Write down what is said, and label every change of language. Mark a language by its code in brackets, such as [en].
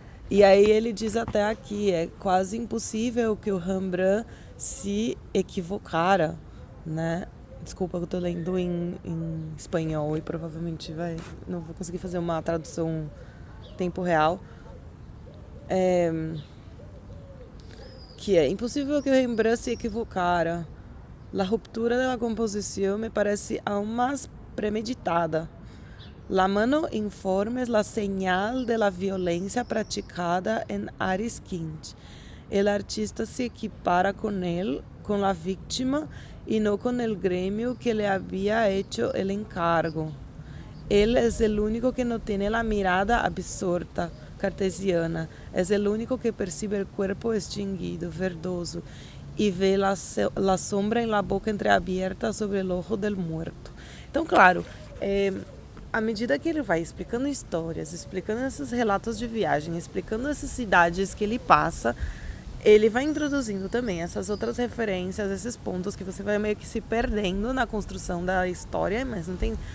[pt] E aí ele diz até aqui, é quase impossível que o Rembrandt se equivocara, né? Desculpa que eu tô lendo em espanhol e provavelmente não vou conseguir fazer uma tradução em tempo real. Que é impossível que o Rembrandt se equivocara. [es] La ruptura de la composición me parece aún más premeditada. La mano informe es la señal de la violencia practicada en Aris Quint. El artista se equipara con él, con la víctima, y no con el gremio que le había hecho el encargo. Él es el único que no tiene la mirada absorta, cartesiana. Es el único que percibe el cuerpo extinguido, verdoso, y ve la sombra en la boca entreabierta sobre el ojo del muerto. [pt] Então, claro, à medida que ele vai explicando histórias, explicando esses relatos de viagem, explicando essas cidades que ele passa, ele vai introduzindo também essas outras referências, esses pontos que você vai meio que se perdendo na construção da história, mas não tem...